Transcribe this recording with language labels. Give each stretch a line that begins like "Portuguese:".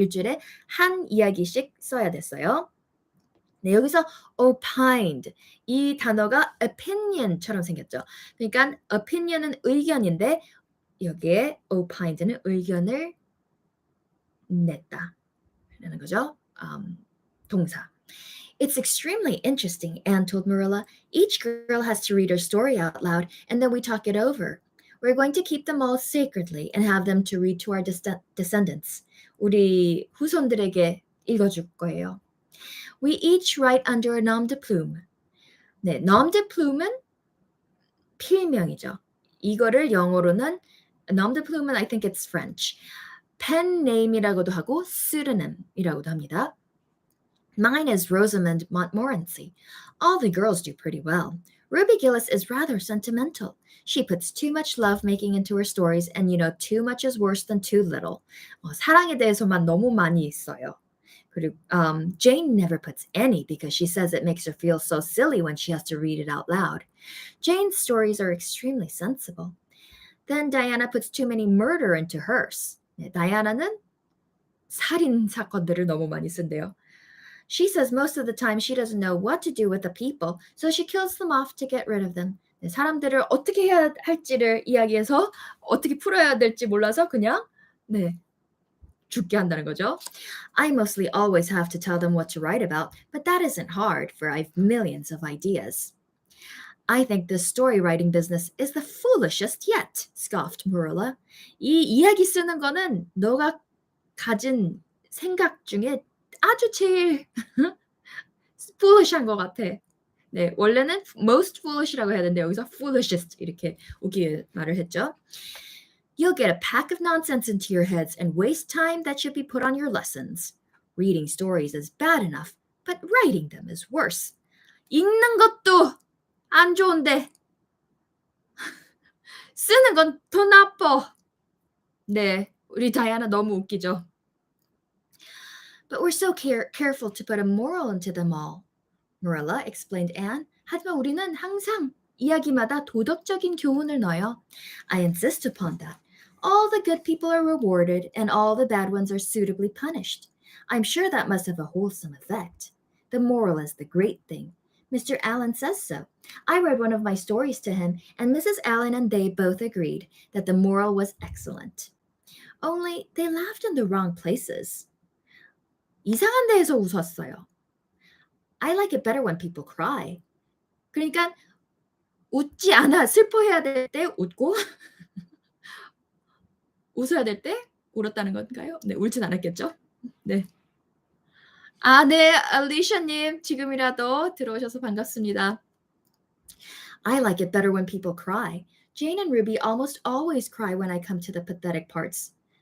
Korean: 일주일에 한 이야기씩 써야 됐어요. 네, 여기서 opined 이 단어가 opinion처럼 생겼죠. 그러니까 opinion은 의견인데 여기에 opined는 의견을 냈다라는 거죠. 동사.
English: It's extremely interesting, Anne told Marilla. Each girl has to read her story out loud, and then we talk it over. We're going to keep them all sacredly and have them to read to our descendants.
Korean: 우리 후손들에게 읽어줄 거예요.
English: We each write under a nom de plume.
Korean: 네, nom de plume은 필명이죠. 이거를 영어로는
English: nom de plume은 I think it's French.
Korean: pen name이라고도 하고 pseudonym이라고도 합니다.
English: Mine is Rosamond Montmorency. All the girls do pretty well. Ruby Gillis is rather sentimental. She puts too much lovemaking into her stories, and you know, too much is worse than too little.
Korean: 사랑에 대해서만 너무 많이 있어요. 그리고
English: Jane never puts any because she says it makes her feel so silly when she has to read it out loud. Jane's stories are extremely sensible. Then Diana puts too many murder into hers.
Korean: 네, 다이아나는 살인 사건들을 너무 많이 쓴대요.
English: She says most of the time she doesn't know what to do with the people, so she kills them off to get rid of them.
Korean: 네, 사람들을 어떻게 해야 할지를 이야기해서 어떻게 풀어야 될지 몰라서 그냥 죽게 한다는 거죠.
English: I mostly always have to tell them what to write about, but that isn't hard, for I've millions of ideas. I think this story writing business is the foolishest yet, scoffed Marilla.
Korean: 이 이야기 쓰는 거는 너가 가진 생각 중에 아주 제일 foolish한 것 같아. 네, 원래는 most foolish라고 해야 되는데 여기서 foolishest 이렇게 웃기게 말을 했죠.
English: You'll get a pack of nonsense into your heads and waste time that should be put on your lessons. Reading stories is bad enough, but writing them is worse.
Korean: 읽는 것도 안 좋은데 쓰는 건 더 나빠. 네, 우리 다이아나 너무 웃기죠.
English: But we're so careful to put a moral into them all. Marilla explained Anne.
Korean: 하지만 우리는 항상 이야기마다 도덕적인 교훈을 넣어요.
English: I insist upon that. All the good people are rewarded and all the bad ones are suitably punished. I'm sure that must have a wholesome effect. The moral is the great thing. Mr. Allen says so. I read one of my stories to him, and Mrs. Allen and they both agreed that the moral was excellent. Only they laughed in the wrong places.
Korean: 이상한 데에서 웃었어요.
English: I like it better when people cry.
Korean: 그러니까 웃지 않아. 슬퍼해야 될 때 웃고 웃어야 될 때 울었다는 건가요? 네, 울진 않았겠죠? 네. 아, 네, 알리샤님 지금이라도 들어오셔서 반갑습니다.
English: I like it better when people cry. Jane and Ruby almost always cry when I come to the pathetic parts.